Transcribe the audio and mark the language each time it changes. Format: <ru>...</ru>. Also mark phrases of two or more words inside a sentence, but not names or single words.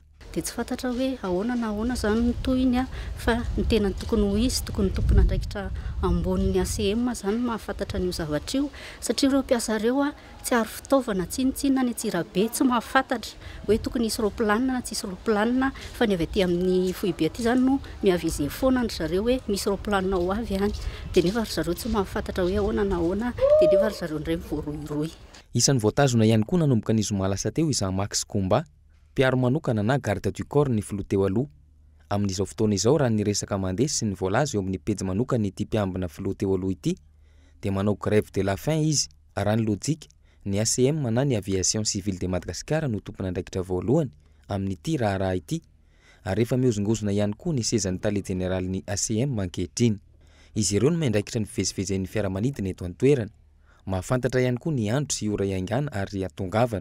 <mg>Dia tsy fantatra hoe ahoana na ahoana zany ny tohiny fa ny tena tokony ho izy tokony tompona andraikitra ambonin'ny ACM zany mahafantatra n'io zavatra io satria ireo mpiasa ireo tsy ary fitaovana tsinotsinona ny Antsirabe tsy mahafantatra hoe tokony isy roplanina na tsy isy roplanina fa ny avy aty amin'ny foibe aty zany no miavize foana ry zareo hoe misy roplanina ho avy any dia nefa ry zareo tsy mahafantatra hoe ahoana na ahoana dia nefa ry zareo indray mivoaroiroy. Isan'ny voatazona ihany koa nanomboka ny zoma lasa teo izany Max Combat, mpiaro manokana na</mg> <fr>garde du corps</fr> <mg>ny filoha teo aloha. Amin'izao fotoana izao raha ny resaka mandeha sy ny voalaza eo amin'ny pejy manokana ity mpiambina filoha teo aloha ity dia manao</mg> <fr>grève de la faim</fr> <mg>izy. Raha ny lojika, ny ACM na ny aviation civile de Madagascar no tompona andraikitra voalohany amin'ity raha ity. Ary rehefa miozongozona ihany koa ny sezan'ny tale generalin'ny ACM ankehitriny. Izy ireo no mandraikitra ny fivezivezen'ny fiaramanidina eto an-toerana. Mahafantatra ihany koa ny andro sy ora iaingana ary atongavana.</mg>